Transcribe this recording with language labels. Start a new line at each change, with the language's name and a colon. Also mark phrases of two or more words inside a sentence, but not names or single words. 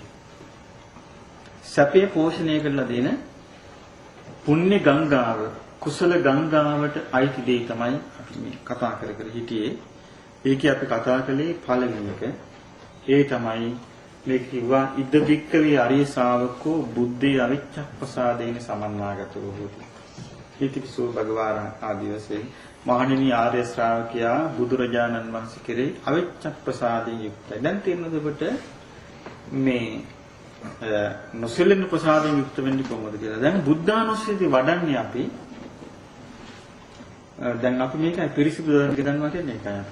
Sinhala: සැපේ පෝෂණය කරලා දෙන පුණ්‍ය ගංගාව, කුසල ගංගාවට අයිති දේ තමයි අපි මේ කතා කර හිටියේ. ඒකේ අපි කතා කළේ පළවෙනි එක. ඒ තමයි මේ කිව්වා
Pali: ඉද්ද වික්කවේ අරිය ශාවකෝ බුද්ධේ අවිච්ඡප්පසාදේන සමන්නාගතෝ හොති. ඊතිපිසෝ භගවාරං
Sinhala: ආදී වශයෙන් මහණෙනි ආර්ය ශ්‍රාවකයා බුදුරජාණන් වහන්සේ කෙරෙහි අවිච්ඡප්පසාදයෙන් යුක්තයි. දැන් තේරෙනවද ඔබට මේ නොසෙලෙන ප්‍රසාදයෙන් යුක්ත වෙන්නේ කොහොමද කියලා? දැන් බුද්ධානුස්සතිය වඩන්නේ අපි. දැන් අපි මේකයි පිරිසිදු දරන ගන්නවා කියන්නේ ඒකයි අපි.